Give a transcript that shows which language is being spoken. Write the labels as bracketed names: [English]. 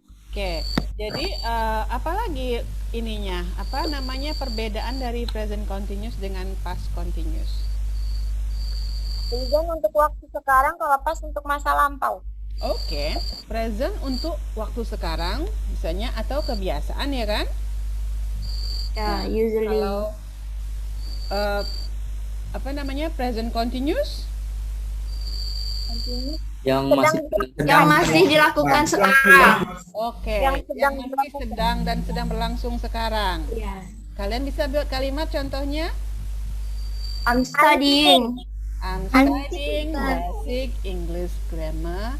[Indonesian] Oke, jadi apalagi ininya, apa namanya perbedaan dari present continuous dengan past continuous? Present untuk waktu sekarang, kalau pas untuk masa lampau. Oke, present untuk waktu sekarang misalnya atau kebiasaan ya kan? Ya, [English] usually. [Indonesian] Kalau apa namanya present continuous? Yang masih Yang masih dilakukan sekarang. Oke, Yang sedang yang masih sedang dan sedang berlangsung sekarang. Ya. Kalian bisa buat kalimat contohnya? [English] I'm studying. I'm studying basic English grammar.